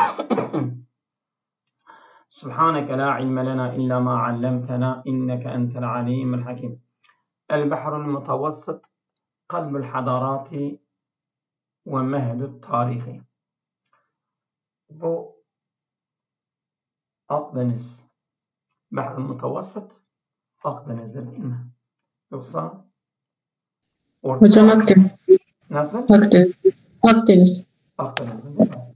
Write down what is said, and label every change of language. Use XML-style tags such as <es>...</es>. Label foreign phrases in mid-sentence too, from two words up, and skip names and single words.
<ar>سبحانك لا علم لنا إلا ما علمتنا إنك أنت العليم الحكيم. البحر المتوسط قلب الحضارات ومهد التاريخ.</ar> <tr>Bu Akdeniz.</tr> <ar>بحر متوسط</ar> <tr>Akdeniz'dir değil mi? Yoksa Orta Hocam Akdeniz. Nasıl? Akdeniz. Akdeniz. Akdeniz'dir değil mi?</tr>